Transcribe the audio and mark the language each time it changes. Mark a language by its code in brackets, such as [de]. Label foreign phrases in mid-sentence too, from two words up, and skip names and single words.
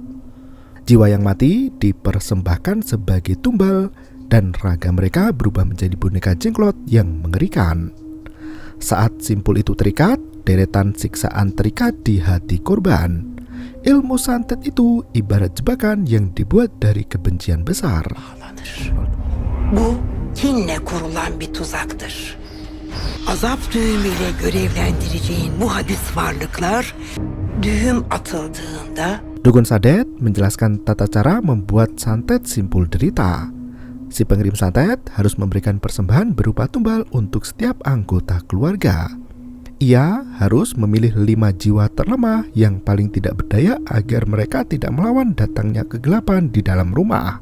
[id] Jiwa yang mati dipersembahkan sebagai tumbal dan raga mereka berubah menjadi boneka jenglot yang mengerikan. Saat simpul itu terikat, deretan siksaan terikat di hati korban. Ilmu santet itu ibarat jebakan yang dibuat dari kebencian besar. [tr] Bu kinle kurulan bir tuzaktır. Azap düğümüyle görevlendireceğin bu hadis varlıklar düğüm atıldığında [id] Dukun Sadet menjelaskan tata cara membuat santet simpul derita. Si pengirim santet harus memberikan persembahan berupa tumbal untuk setiap anggota keluarga. Ia harus memilih 5 jiwa terlemah yang paling tidak berdaya agar mereka tidak melawan datangnya kegelapan di dalam rumah.